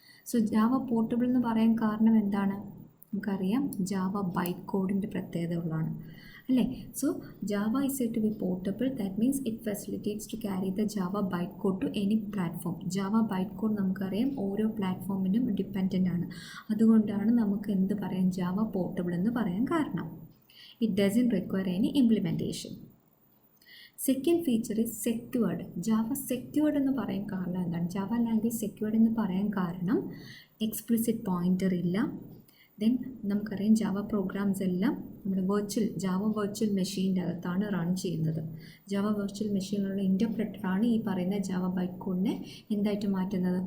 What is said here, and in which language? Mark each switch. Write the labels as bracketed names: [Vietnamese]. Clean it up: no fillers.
[Malayalam] So Java portable എന്ന് പറയാൻ കാരണം എന്താണ്? നമുക്കറിയാം ജാവ ബൈറ്റ് കോഡിൻ്റെ പ്രത്യേകത ഉള്ളതാണ് അല്ലേ. [English] So Java is said to be portable. That means it facilitates to carry the Java byte code to any platform. [Malayalam] Java byte code നമുക്കറിയാം ഓരോ പ്ലാറ്റ്ഫോമിനും ഡിപ്പെൻഡൻ്റ് ആണ്. അതുകൊണ്ടാണ് നമുക്ക് എന്ത് പറയാം, ജാവ പോർട്ടബിൾ എന്ന് പറയാൻ കാരണം. [English] It doesn't require any implementation. Second feature is secured. Java secured [Malayalam] എന്ന് പറയാൻ കാരണം എന്താണ്? ജാവ ലാംഗ്വേജ് സെക്യൂർഡ് എന്ന് പറയാൻ കാരണം എക്സ്പ്ലിസിറ്റ് പോയിൻ്റർ ഇല്ല. ദെൻ നമുക്കറിയാം ജാവ പ്രോഗ്രാംസ് എല്ലാം നമ്മുടെ ജാവ വെർച്വൽ മെഷീൻ്റെ അകത്താണ് റൺ ചെയ്യുന്നത്. ജാവ വെർച്വൽ മെഷീനിലുള്ള ഇൻ്റർപ്രെറ്ററാണ് ഈ പറയുന്ന ജാവ ബൈറ്റ് കോഡിനെ എന്തായിട്ട് മാറ്റുന്നത്?